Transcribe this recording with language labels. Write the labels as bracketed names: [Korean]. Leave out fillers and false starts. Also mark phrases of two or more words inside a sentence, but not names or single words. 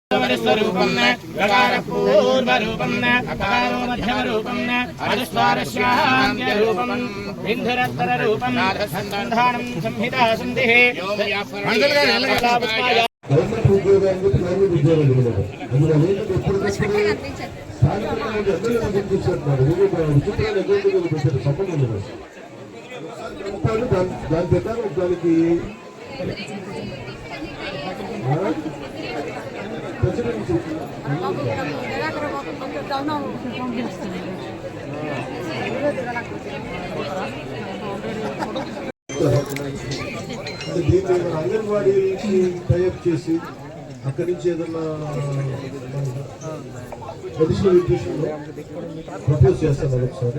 [Sanskrit] स्वरूपं गकारपूर्वरूपं अकारो मध्यमरूपं अनुस्वारस्यान्त्यरूपं बिन्धुरत्तररूपं नाथसन्धानं संहिता सन्धिः [Telugu] గవర్నమెంట్ ఉద్యోగానికి ప్రైవేట్ ఉద్యోగాలు ఇవ్వలేదు. అందులో ఎప్పుడు స్థానికంగా ఎమ్మెల్యేలు గుర్తించారు. విచిత్రాలు ఎగ్జాంపుల్ పెట్టారు. సంబంధం లేదు. దాని ప్రకారం దానికి ప్రెసిడెంట్ దీన్ని మన అంగన్వాడీకి టైఅప్ చేసి అక్కడి నుంచి ఏదన్నా [English] additional education [Telugu] ప్రపోజ్ చేస్తాను ఒకసారి.